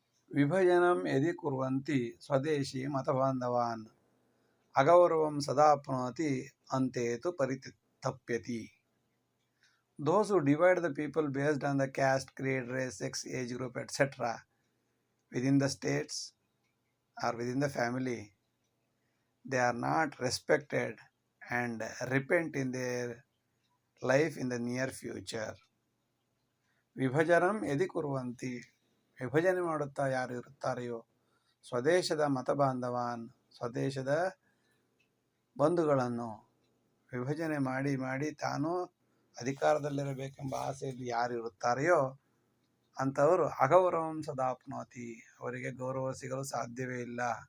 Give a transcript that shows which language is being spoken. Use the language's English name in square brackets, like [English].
[Sanskrit] ವಿಭಜನಂ ಯದಿ ಕುರ್ವಂತಿ ಸ್ವದೇಶಿ ಮತಬಾಂಧವಾನ್ ಅಗೌರವಂ ಸದಾಪ್ನೋತಿ ಅಂತೇತು ಪರಿತಪ್ಯತಿ. [English] Those who divide the people based on the caste, creed, race, sex, age group, etc. within the states or within the family, they are not respected and repent in their life in the near future. [Sanskrit] ವಿಭಜನಂ ಯದಿ ಕುರ್ವಂತಿ, [Kannada] ವಿಭಜನೆ ಮಾಡುತ್ತಾ ಯಾರು ಇರುತ್ತಾರೆಯೋ, ಸ್ವದೇಶದ ಮತಬಾಂಧವಾನ್, ಸ್ವದೇಶದ ಬಂಧುಗಳನ್ನು ವಿಭಜನೆ ಮಾಡಿ ಮಾಡಿ ತಾನು ಅಧಿಕಾರದಲ್ಲಿರಬೇಕೆಂಬ ಆಸೆಯಲ್ಲಿ ಯಾರು ಇರುತ್ತಾರೆಯೋ ಅಂಥವರು [Sanskrit] ಅಗೌರವಂ ಸದಾಪ್ನೋತಿ, [Kannada] ಅವರಿಗೆ ಗೌರವ ಸಿಗಲು ಸಾಧ್ಯವೇ ಇಲ್ಲ.